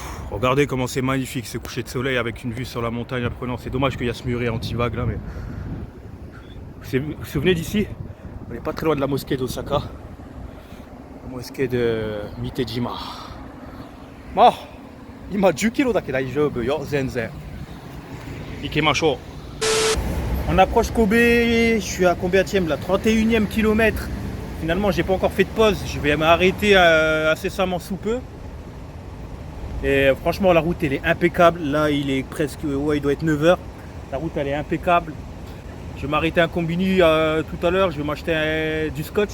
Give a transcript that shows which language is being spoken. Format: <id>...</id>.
<fr>Regardez comment c'est magnifique ce coucher de soleil avec une vue sur la montagne apprenant. C'est dommage qu'il y a ce muret anti-vague là, mais vous vous souvenez d'ici? On n'est pas très loin de la mosquée d'Osaka. La mosquée de Mitejima.</fr> <ja>Ah, 今10キロだけ大丈夫よ、全然。行きましょう。</ja> <fr>On approche Kobe, je suis à combienième là, 31e kilomètre. Finalement, j'ai pas encore fait de pause, je vais m'arrêter incessamment sous peu. Et franchement, la route elle est impeccable. Là, il est presque, ouais, il doit être 9h. La route elle est impeccable. Je vais m'arrêter à un combini tout à l'heure, je vais m'acheter du scotch.</fr>